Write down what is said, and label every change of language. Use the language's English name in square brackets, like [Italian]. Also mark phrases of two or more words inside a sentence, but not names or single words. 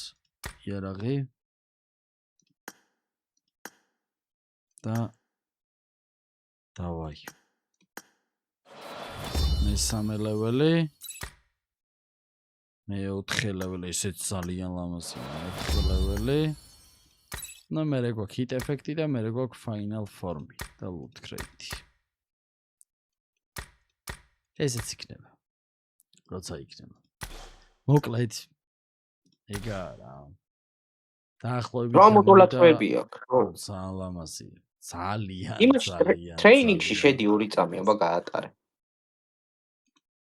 [Georgian] იარაღი და დავაი. მესამე ლეველი. მეოთხე ლეველი, ესეც ძალიან ლამაზია. მეოთხე ლეველი. და მე გვაქვს [English] hit effect-ი [Georgian] და მე გვაქვს [English] final form-ი [Georgian] და [English] loot crate-ი. [Georgian] ესეც იქნება. როცა იქნება. მოკლედ ეგა რა. დაახლოებით რა მოდულატვები აქვს, ხო? ძალიან ლამაზია. ძალიან. იმაში ტრეინინგში შედი 2 წამი, აბა გაატარე.